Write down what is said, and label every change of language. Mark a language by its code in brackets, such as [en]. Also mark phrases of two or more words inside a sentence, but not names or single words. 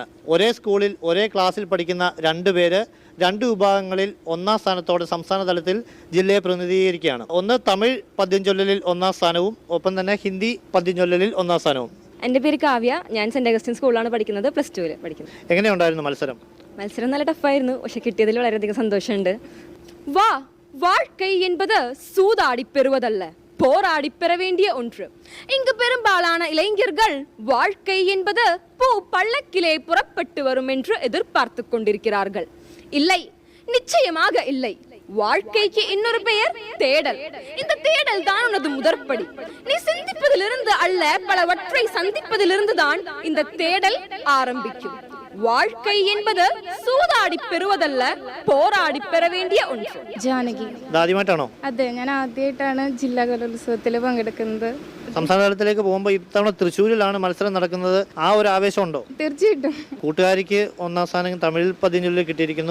[ml] ഒരേ സ്കൂളിൽ ഒരേ ക്ലാസ്സിൽ പഠിക്കുന്ന 2 പേര് 2 വിഭാഗങ്ങളിൽ ഒന്നാം സ്ഥാനത്തോടെ സംസ്ഥാന തലത്തിൽ ജില്ലയെ പ്രതിനിധീകരിക്കുകയാണ്. ഒന്ന് തമിഴ് പദ്യം ചൊല്ലലിൽ ഒന്നാം സ്ഥാനവും ഒപ്പം തന്നെ ഹിന്ദി പദ്യം ചൊല്ലലിൽ ഒന്നാം സ്ഥാനവും. എൻ്റെ പേര് കാവ്യ. ഞാൻ സെന്റ് അഗസ്റ്റിൻ സ്കൂളിലാണ് പഠിക്കുന്നത്. +2 പഠിക്കുന്നത്. എങ്ങനെയുണ്ടായിരുന്നു മത്സരം? മത്സരം നല്ല ടഫായിരുന്നു. പക്ഷെ കിട്ടിയതിൽ വളരെയധികം സന്തോഷമുണ്ട്. [ta] வாழ்க்கை என்பது சூதாடி பெறுவதல்ல, போராடி பெற வேண்டிய ஒன்று. இங்கு பெரும்பாலான இளைஞர்கள் வாழ்க்கை என்பது பூ பள்ளக்கிலே புறப்பட்டு வரும் என்று எதிர்பார்த்து கொண்டிருக்கிறார்கள். இல்லை, நிச்சயமாக இல்லை. வாழ்க்கைக்கு இன்னொரு பெயர் தேடல். இந்த தேடல் தான் உனது முதற்படி. நீ சிந்திப்பதிலிருந்து அல்ல, பலவற்றை சந்திப்பதிலிருந்து தான் இந்த தேடல் ஆரம்பிக்கும். வாழ்க்கை என்பது சூதாடி பெறுவதல்ல, போராடி பெற வேண்டிய ஒன்று. [ml] ജാനകി. ആദ്യമായിട്ടാണോ? അതെ, ഞാൻ ആദ്യമായിട്ടാണ് ജില്ലാ കലോത്സവത്തിൽ പങ്കെടുക്കുന്നത്. സംസ്ഥാന തലത്തിലേക്ക് പോകുമ്പോൾ ഇത്തവണ തൃശ്ശൂരിലാണ് മത്സരം നടക്കുന്നത്. ആ ഒരു ആവേശം ഉണ്ടോ? തീർച്ചയായിട്ടും. കൂട്ടുകാരിക്ക് ഒന്നാം സ്ഥാനം തമിഴ് പദ്യം ചൊല്ലലിൽ കിട്ടിയിരിക്കുന്നു.